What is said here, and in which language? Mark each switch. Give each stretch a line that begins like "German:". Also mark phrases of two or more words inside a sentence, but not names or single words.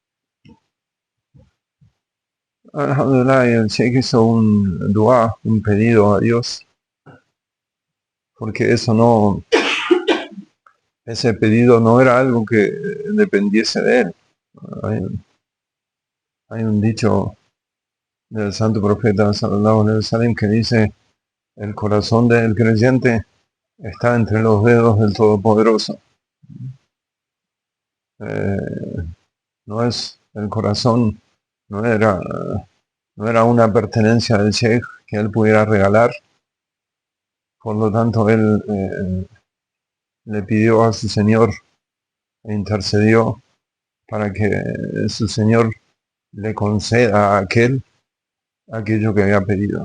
Spanish: Alhamdulillah, el Sheikh hizo un dua, un pedido a Dios, porque ese pedido no era algo que dependiese de él. Hay un dicho del santo profeta
Arabic: صلى الله عليه وسلم
Spanish: que dice, el corazón del creyente está entre los dedos del Todopoderoso. No es el corazón, no era, no era una pertenencia del Sheikh que él pudiera regalar, por lo tanto él le pidió a su Señor e intercedió para que su Señor le conceda a aquello que había pedido.